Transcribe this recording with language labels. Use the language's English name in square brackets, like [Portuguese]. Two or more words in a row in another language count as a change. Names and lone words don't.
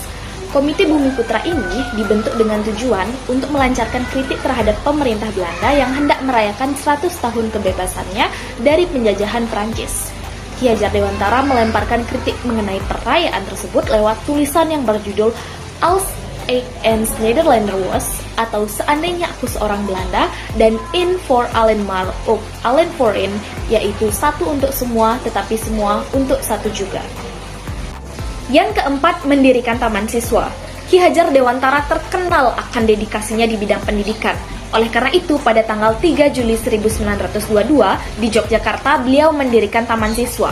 [Indonesian] Komite Bumi Putra ini dibentuk dengan tujuan untuk melancarkan kritik terhadap pemerintah Belanda yang hendak merayakan 100 tahun kebebasannya dari penjajahan Prancis. Ki Hajar Dewantara melemparkan kritik mengenai perayaan tersebut lewat tulisan yang berjudul Als ik een Nederlander was, atau Seandainya Aku Seorang Belanda, dan In voor allen maar ook allen voor in, yaitu satu untuk semua tetapi semua untuk satu juga. Yang keempat, mendirikan taman siswa. Ki Hajar Dewantara terkenal akan dedikasinya di bidang pendidikan. Oleh karena itu, pada tanggal 3 Juli 1922, di Yogyakarta, beliau mendirikan taman siswa.